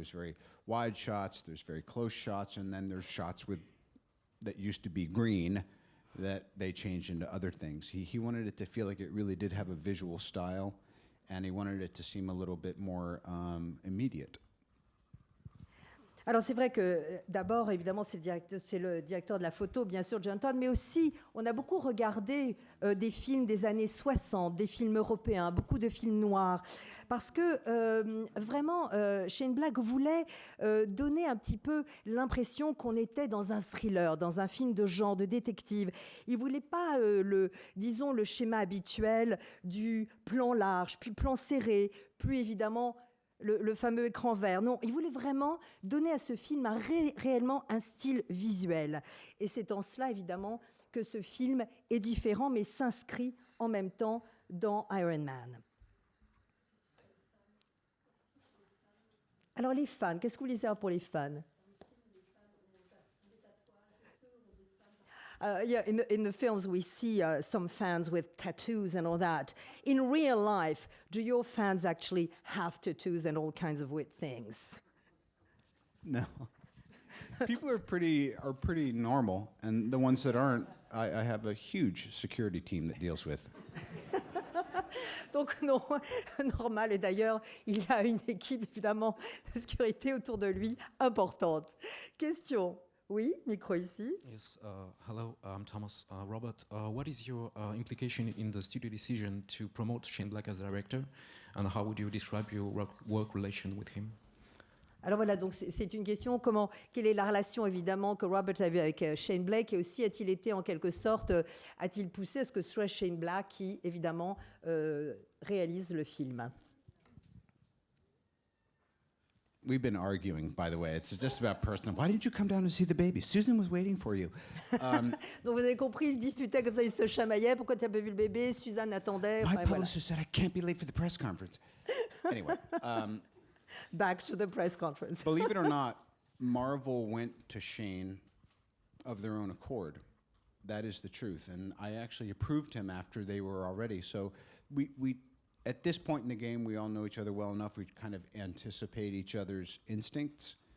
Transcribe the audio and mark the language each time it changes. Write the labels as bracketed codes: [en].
[en] There's very wide shots, there's very close shots, and then there's shots that used to be green that they changed into other things. He wanted it to feel like it really did have a visual style, and he wanted it to seem a little bit more immediate. [fr] Alors c'est vrai que d'abord, évidemment, c'est le directeur de la photo, bien sûr, John Todd, mais aussi on a beaucoup regardé des films des années 60, des films européens, beaucoup de films noirs, parce que vraiment, Shane Black voulait donner un petit peu l'impression qu'on était dans un thriller, dans un film de genre, de détective. Il ne voulait pas, le schéma habituel du plan large, puis plan serré, puis évidemment le fameux écran vert. Non, il voulait vraiment donner à ce film réellement un style visuel. Et c'est en cela, évidemment, que ce film est différent, mais s'inscrit en même temps dans Iron Man. Alors les fans, qu'est-ce que vous voulez savoir pour les fans? [en] Yeah, in the films we see some fans with tattoos and all that. In real life, do your fans actually have tattoos and all kinds of weird things? No. People are pretty normal, and the ones that aren't, I have a huge security team that deals with. [fr] Donc non, normal. Et d'ailleurs, il a une équipe évidemment de sécurité autour de lui importante. Question. Oui, micro ici. [en] Yes, hello, I'm Thomas. Robert, what is your implication in the studio decision to promote Shane Black as director, and how would you describe your work relation with him? [fr] Alors voilà, donc c'est une question, quelle est la relation évidemment que Robert a eue avec Shane Black, et aussi a-t-il été en quelque sorte, a-t-il poussé à ce que ce soit Shane Black qui évidemment réalise le film? [en] We've been arguing, by the way. It's just about personal. Why didn't you come down to see the baby? Susan was waiting for you. [fr] Donc vous avez compris, ils se disputaient comme ça, ils se chamaillaient. Pourquoi tu n'as pas vu le bébé? Suzanne attendait. [en] My [fr] Enfin, voilà. [en] publicist said I can't be late for the press conference. Anyway, Back to the press conference. believe it or not, Marvel went to Shane of their own accord. That is the truth. And I actually approved him after they were already. So we at this point in the game, we all know each other well enough. We kind of anticipate each other's instincts.